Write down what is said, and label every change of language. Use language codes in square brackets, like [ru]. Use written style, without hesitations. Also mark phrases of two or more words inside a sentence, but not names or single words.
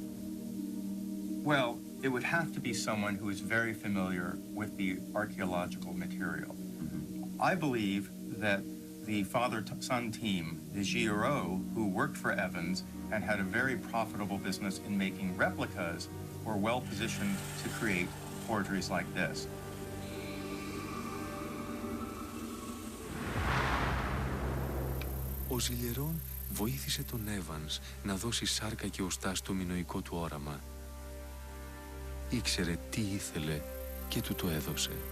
[en] Well, it would have to be someone who is very familiar with the archaeological material. I believe that the father-son team, the Giro, who worked for Evans and had a very profitable business in making replicas, were well positioned to create forgeries like this. [el] Ο Ζιλιερόν βοήθησε τον Έβανς να δώσει σάρκα και οστά στο μινωικό του όραμα. Ήξερε τι ήθελε και του το έδωσε.